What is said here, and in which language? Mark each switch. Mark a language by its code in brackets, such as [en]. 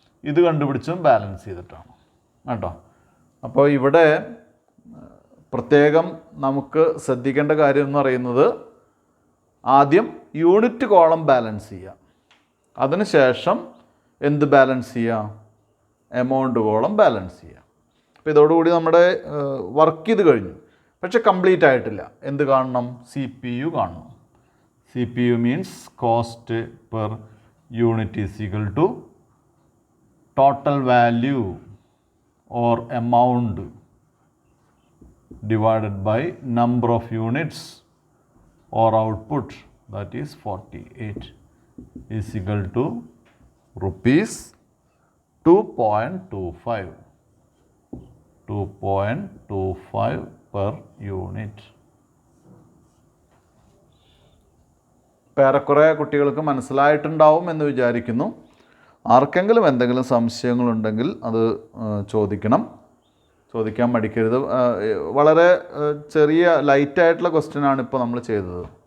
[ml] ഇത് കണ്ടുപിടിച്ചും ബാലൻസ് ചെയ്തിട്ടാണ് കേട്ടോ. അപ്പോൾ ഇവിടെ പ്രത്യേകം നമുക്ക് ശ്രദ്ധിക്കേണ്ട കാര്യം എന്ന് പറയുന്നത്, ആദ്യം യൂണിറ്റ് കോളം ബാലൻസ് ചെയ്യുക, അതിനുശേഷം എന്ത് ബാലൻസ് ചെയ്യുക, എമൗണ്ട് കോളം ബാലൻസ് ചെയ്യുക. അപ്പോൾ ഇതോടുകൂടി നമ്മുടെ വർക്ക് ചെയ്ത് കഴിഞ്ഞു. പക്ഷെ കംപ്ലീറ്റ് ആയിട്ടില്ല. എന്ത് കാണണം, CPU കാണണം. [en] CPU means cost per unit is equal to total value or amount divided by number of units or output, that is 48, is equal to rupees 2.25 per unit. [ml] ഏറെക്കുറെ കുട്ടികൾക്ക് മനസ്സിലായിട്ടുണ്ടാവും എന്ന് വിചാരിക്കുന്നു. ആർക്കെങ്കിലും എന്തെങ്കിലും സംശയങ്ങളുണ്ടെങ്കിൽ അത് ചോദിക്കാൻ മടിക്കരുത്. വളരെ ചെറിയ ലൈറ്റായിട്ടുള്ള ക്വസ്റ്റ്യനാണ് ഇപ്പോൾ നമ്മൾ ചെയ്തത്.